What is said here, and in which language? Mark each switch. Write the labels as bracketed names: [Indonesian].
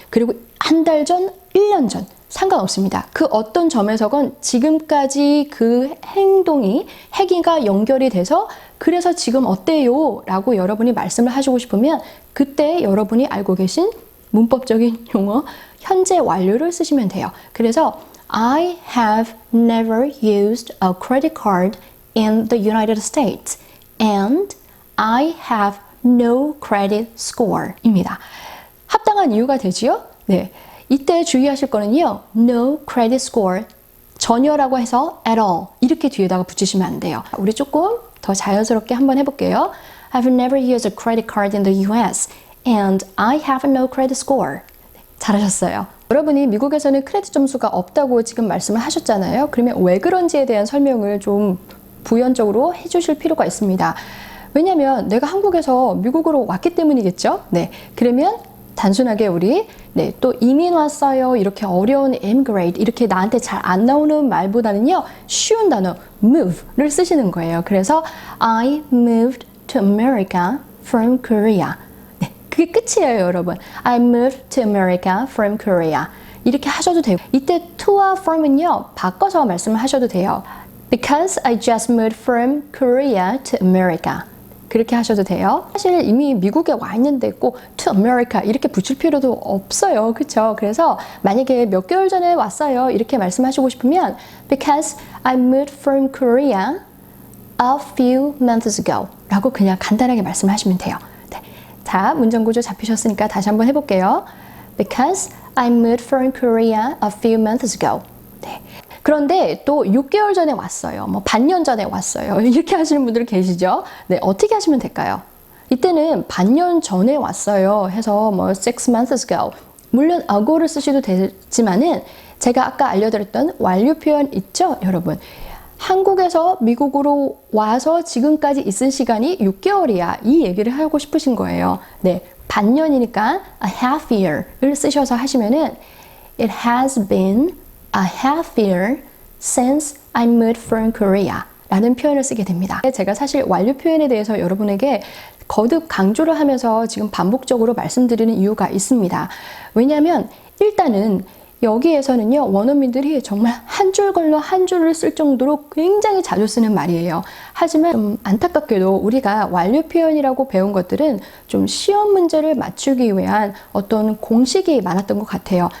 [Korean] 그리고 한 달 전, 1년 전 상관없습니다. 그 어떤 점에서건 지금까지 그 행위가 연결이 돼서 그래서 지금 어때요? 라고 여러분이 말씀을 하시고 싶으면 그때 여러분이 알고 계신 문법적인 용어 현재 완료를 쓰시면 돼요. 그래서 [English] I have never used a credit card in the United States and I have no credit score [Korean] 입니다. 합당한 이유가 되지요? 네. 이때 주의하실 거는요. [English] No credit score [Korean] 전혀라고 해서 [English] at all [Korean] 이렇게 뒤에다가 붙이시면 안 돼요. 우리 조금 더 자연스럽게 한번 해볼게요. [English] I've never used a credit card in the US and I have no credit score. [Korean] 네, 잘하셨어요. 여러분이 미국에서는 크레딧 점수가 없다고 지금 말씀을 하셨잖아요. 그러면 왜 그런지에 대한 설명을 좀 부연적으로 해주실 필요가 있습니다. 왜냐하면 내가 한국에서 미국으로 왔기 때문이겠죠. 네, 그러면 단순하게 우리 또 이민 왔어요 이렇게 어려운 immigrate 이렇게 나한테 잘 안 나오는 말보다는요 쉬운 단어 move를 쓰시는 거예요. 그래서 [English] I moved to America from Korea. [Korean] 네, 그게 끝이에요, 여러분. [English] I moved to America from Korea. [Korean] 이렇게 하셔도 되고 이때 to와 from은요 바꿔서 말씀을 하셔도 돼요. [English] Because I just moved from Korea to America. [Korean] 그렇게 하셔도 돼요. 사실 이미 미국에 와 있는데 꼭 to America 이렇게 붙일 필요도 없어요. 그렇죠? 그래서 만약에 몇 개월 전에 왔어요. 이렇게 말씀하시고 싶으면 [English] Because I moved from Korea a few months ago [Korean] 라고 그냥 간단하게 말씀하시면 돼요. 네. 자, 문장구조 잡히셨으니까 다시 한번 해볼게요. [English] Because I moved from Korea a few months ago. [Korean] 네. 그런데 또 6개월 전에 왔어요. 뭐 반년 전에 왔어요. 이렇게 하시는 분들 계시죠? 네, 어떻게 하시면 될까요? 이때는 반년 전에 왔어요 해서 뭐 6 months ago. 물론 ago를 쓰셔도 되지만은 제가 아까 알려드렸던 완료 표현 있죠, 여러분? 한국에서 미국으로 와서 지금까지 있은 시간이 6개월이야. 이 얘기를 하고 싶으신 거예요. 네, 반년이니까 [English] a half year를 [Korean] 쓰셔서 하시면은 [English] It has been a half year since I moved from Korea [Korean] 라는 표현을 쓰게 됩니다. 제가 사실 완료 표현에 대해서 여러분에게 거듭 강조를 하면서 지금 반복적으로 말씀드리는 이유가 있습니다. 왜냐하면 일단은 여기에서는요 원어민들이 정말 한 줄 걸러 한 줄을 쓸 정도로 굉장히 자주 쓰는 말이에요. 하지만 좀 안타깝게도 우리가 완료 표현이라고 배운 것들은 좀 시험 문제를 맞추기 위한 어떤 공식이 많았던 것 같아요.